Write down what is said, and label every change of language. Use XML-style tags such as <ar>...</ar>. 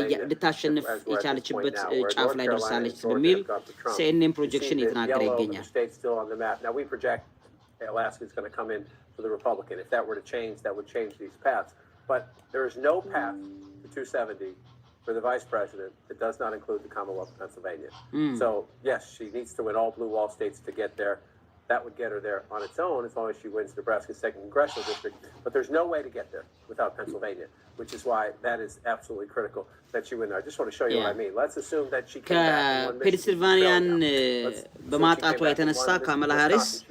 <am>ልታሸንፍ የቻለችበት ጫፍ ላይ ደርሳለች በሚል CNN ፕሮጀክሽን እየተናገረ ይገኛል።</am> <en>Now we project Alaska is going to come in for the Republican. If that were to change, that would change these paths. But there is no path to 270 for the vice president that does not include the Commonwealth of Pennsylvania. So yes, she needs to win all blue wall states to get there. That would get her there on its own as long as she wins Nebraska's 2nd congressional district. But there's no way to get there without Pennsylvania, which is why that is absolutely critical that she win there. I just want to show you what I mean. Let's assume that she came back and won</en> <am>Pennsylvanian በማጣቷ የተነሳ ካምላ ሃሪስ</am>